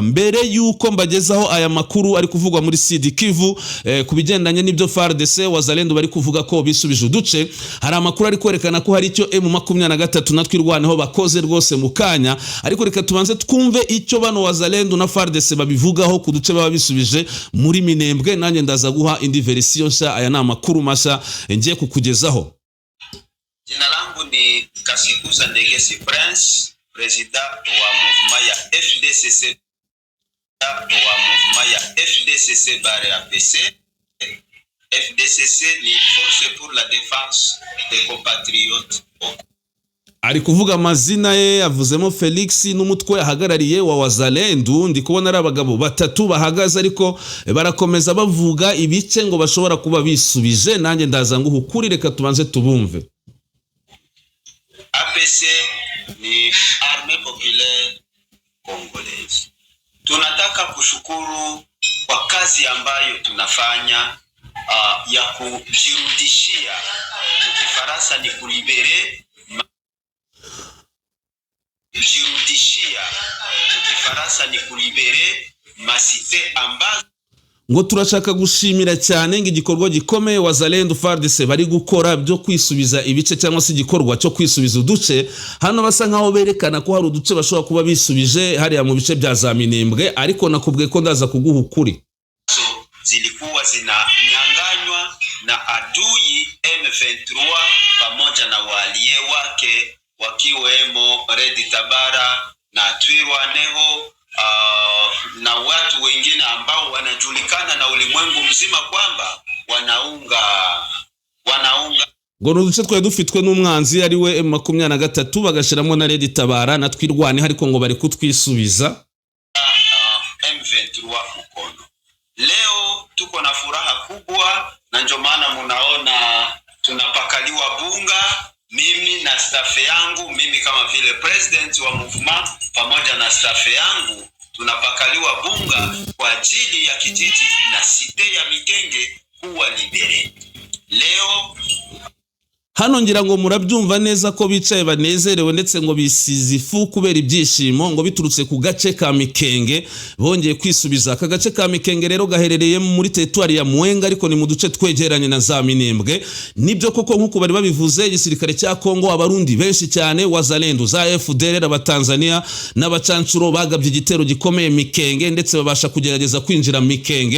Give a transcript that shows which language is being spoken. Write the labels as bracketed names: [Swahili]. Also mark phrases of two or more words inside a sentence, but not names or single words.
[Kinyarwanda] Mbere yuko mbagezaho aya makuru ari kuvugwa muri Sud Kivu kubigendanye n'ibyo FARDC Wazalendo bari kuvuga ko bisubije uduce, hari amakuru ari kwerekana ko hari icyo M23 natwirwaneho bakoze rwose mukanya. Ariko reka tubanze twumve icyo bano Wazalendo na FARDC babivugaho ku duce baba bisubije muri Minembwe. Nanjye ndaza guha indi version sha. Aya na makuru masha ngiye kukugezaho. [Swahili] Jina langu ni Kasikuza Ndegesi Prince, president wa movement ya FDCC bare APC. [Kinyarwanda] FDCC ni Force pour la Défense des Compatriotes. Ari kuvuga amazina ye, avuzemo Felix n'umutwe yahagarariye wa Wazalendo. Ndi kubona ari abagabo batatu bahagaze, ariko barakomeza bavuga ibice ngo bashobora kuba bisubije. Nanjye ndaza nguha ukuri, reka tubanze tubumve. APC ni Armée Populaire Congolaise. [Swahili] Tunataka kushukuru kwa kazi ambayo tunafanya ya kujirudishia, Kifaransa ni kulibere, masite ambazo [Kinyarwanda] ngo turashaka gushimira cyane ngo igikorwa gikomeye Wazalendo FARDC bari gukora byo kwisubiza ibice, cyangwa se igikorwa cyo kwisubiza uduce. Hano basa nkaho berekana ko hari uduce bashobora kuba bisubije hariya mu bice bya za Minembwe, ariko nakubwiye ko ndaza kuguha ukuri. [Swahili] Zilikuwa zinanyanganywa na adui M23 pamoja na walie wake wakiwemo Red Tabara na Twirwaneho na watu wengine ambao wanajulikana na ulimwengu ulimwengu mzima kwamba wanaunga [Kinyarwanda] ngo n'uduce twari dufitwe n'umwanzi ari we M23 bagashiramo na Red Tabara na twirwane ariko ngo bari kutwisubiza [Swahili] M23 mkono. Leo tuko na furaha kubwa na ndio maana munaona tunapakaliwa bunga, mimi na staff yangu, mimi kama vile president wa movement pamoja na staff yangu tunapakaliwa bunga kwa ajili ya kijiji na site ya Mikenge kuwa libere. Leo [Kinyarwanda] hano ngira ngo murabyumva neza ko bicaye banezerewe ndetse ngo bisize ifu kubera ibyishimo ngo biturutse ku gace ka Mikenge bongeye kwisubiza. Aka gace ka Mikenge rero gaherereye muri territoire ya Mwenga ariko ni mu duce twegeranye na za Minembwe. Nibyo koko nkuko bari babivuze, igisirikare cya Kongo, abarundi benshi cyane wazalendo za FDLR, abatanzania n'abacancuro bagabye igitero gikomeye Mikenge ndetse babasha kugerageza kwinjira Mikenge.